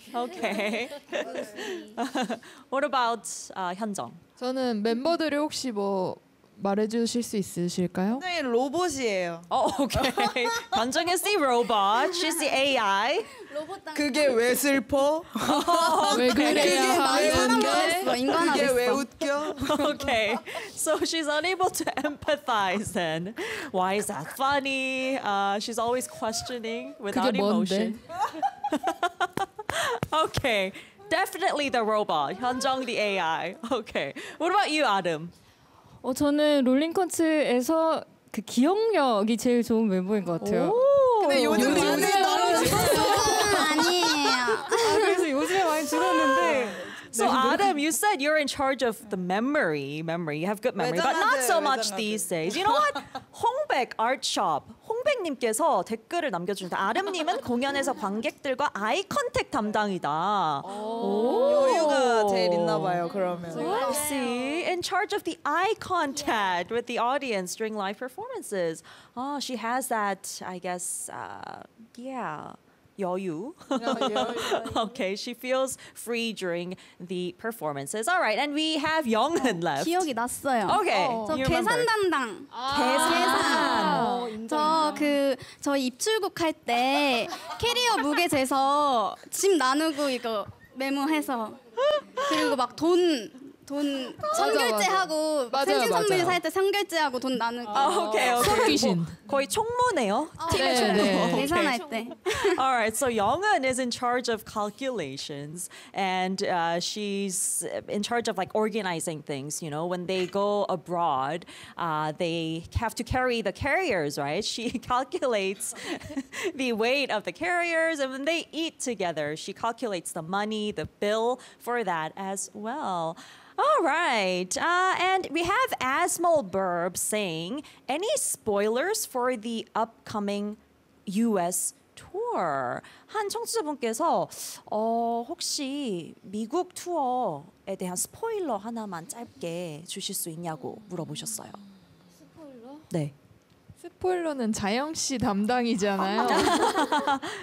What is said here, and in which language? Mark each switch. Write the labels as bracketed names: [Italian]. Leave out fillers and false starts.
[English] Okay. What about 현정? [Korean] 저는 멤버들이 혹시 뭐 말해주실 수 있으실까요? 네, 로봇이에요. [English] 오케이. 현정 is the robot. She's the AI. [Korean] 로봇 그게 왜 슬퍼? 왜 그래요? 그게 많이 사람 인간화 그게 왜 웃겨? [English] 오케이. So she's unable to empathize then. Why is that funny? She's always questioning without [Korean] 그게 뭔데? [English] emotion. Okay. Definitely the robot. 현정 the AI. Okay. What about you, Adam? [Korean] 저는 롤링컨츠에서 그 기억력이 제일 좋은 멤버인 것 같아요. 근데 요즘 많이 떨어졌어요. 아니에요. 그래서 요즘에 많이 줄었는데. [English] So Adam, you said you're in charge of the memory. You have good memory, but not so much these days. You know what? 홍백 Art Shop. [Korean] 홍백님께서 댓글을 남겨주신다. 아름님은 공연에서 관객들과 아이 컨택 담당이다. 여유가 제일 있나 봐요, 그러면. [English] Let's see. In charge of the eye contact with the audience during live performances. Oh, she has that, I guess, yeah. [Korean] 여유. [English] Okay, she feels free during the performances. All right, and we have Younghun left. [Korean] 기억이 났어요. Okay, oh, 저 계산 담당. 계산. 저 그 저 입출국 할 때 캐리어 무게 재서 짐 나누고 이거 메모해서 그리고 막 돈. 돈 선결제하고 생신선물 살 때 선결제하고 돈 나누고 오케이 오케이 귀신 거의 총무네요 팀의 네, 총무 계산할 네. 때 [English] Alright, so Younghun is in charge of calculations and she's in charge of like organizing things, you know, when they go abroad they have to carry the carriers, right? She calculates the weight of the carriers and when they eat together she calculates the money, the bill for that as well. All right, and we have Asmol Burb saying, any spoilers for the upcoming U.S. tour? [Korean] 한 청취자분께서 혹시 미국 투어에 대한 스포일러 하나만 짧게 주실 수 있냐고 물어보셨어요. 스포일러? 네. 스포일러는 자영 씨 담당이잖아요.